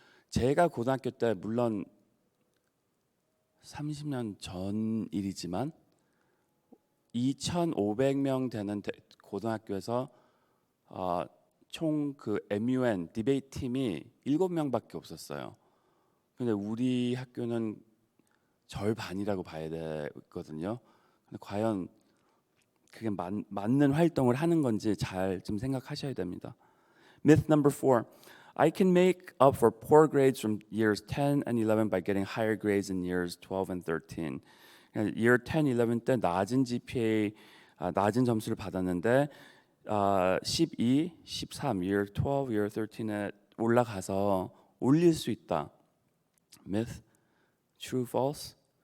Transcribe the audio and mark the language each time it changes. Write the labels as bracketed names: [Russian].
[Korean] 제가 고등학교 때 물론 30년 전 일이지만 2,500명 되는 고등학교에서 총 그 MUN 디베이트 팀이 7명밖에 없었어요. 근데 우리 학교는 절반이라고 봐야 되거든요. 근데 과연 그게 맞는 활동을 하는 건지 잘 좀 생각하셔야 됩니다. [English] Myth number 4. I can make up for poor grades from years 10 and 11 by getting higher grades in years 12 and 13. [Korean] Year 10, 11 때 낮은 GPA, 낮은 점수를 받았는데 12, 13, [English] year 12, year 13 [Korean] 에 올라가서 올릴 수 있다. [English] Myth, true, false?